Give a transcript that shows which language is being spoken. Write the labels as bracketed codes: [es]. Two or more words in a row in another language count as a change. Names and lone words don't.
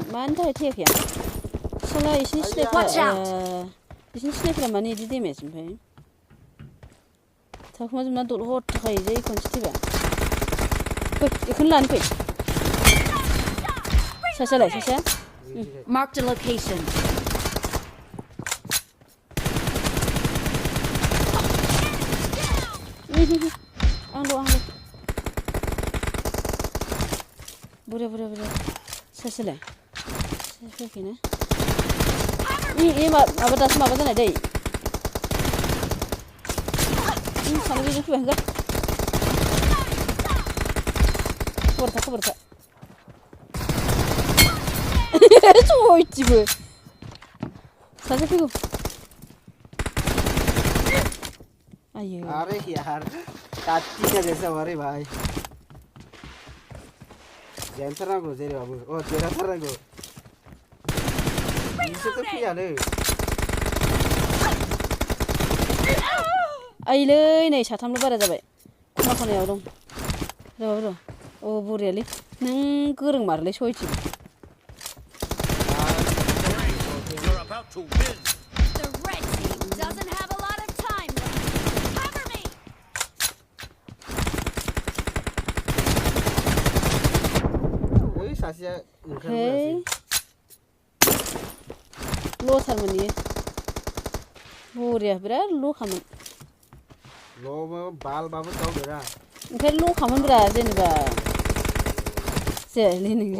[brx] मानि थाखाय थैयाखै आं? साला इसिनि सिनायफोरा मानो इदि डेमेज ओमफ्राय? थाखुमाजोबना दलद थाखायो जै खनसे थैबा। फै बेखौनो लानो फै। सासेयालाय सासेया? [en] Marked a location. [brx] आंल'। बुरे सासेलाय? सासे फैयाखैना? माबा दासो माबा जानाय दै। सानैबो फैबाय होनगोन। खबरथा। सयथिबो। सासे फैगौ। आयो। [hi] अरे यार काटी का जैसा हुआ रे भाई। [brx] जेनथारनांगौ जेरैबाबो देरहाथारनांगौ। बिसोरथ' फैयानो। आइलै नै साथामल' बारा जाबाय। खनायाव दं। र'। अ बरियालै नों गोरों मारलै सयथिबो। [en] You're about to win. The red team doesn't have a lot of time left. Cover me. [brx] सासेया [en] Hey. [brx] ओंखारबोआसै ल'थारमोन इयो बरिया बिराद ल'खामोन ल'बो बालबाबो गावदेरा ओंखायनो ल'खामोनब्रा जेनेबा जायालै नोंजों